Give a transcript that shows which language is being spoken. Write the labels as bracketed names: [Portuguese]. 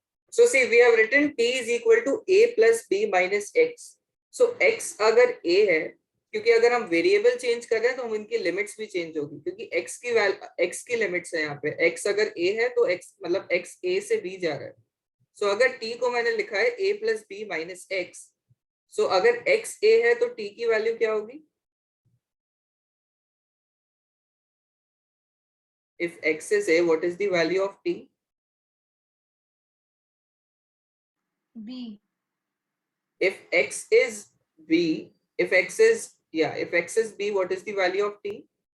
[English] So see, we have written t is equal to a plus b minus x. [Hindi] So x अगर a है, क्योंकि अगर हम variable change कर रहे हैं तो हम इनकी लिमिट्स भी चेंज होगी, क्योंकि x की लिमिट्स है यहाँ पे. x अगर a है तो x मतलब x a से b जा रहा है. सो अगर t को मैंने लिखा है a plus B minus x, सो अगर x a है तो t की वैल्यू क्या होगी? [English] If x is a, what is the value of t? B. If x is b, if x is, yeah, if x is b, what is the value of t?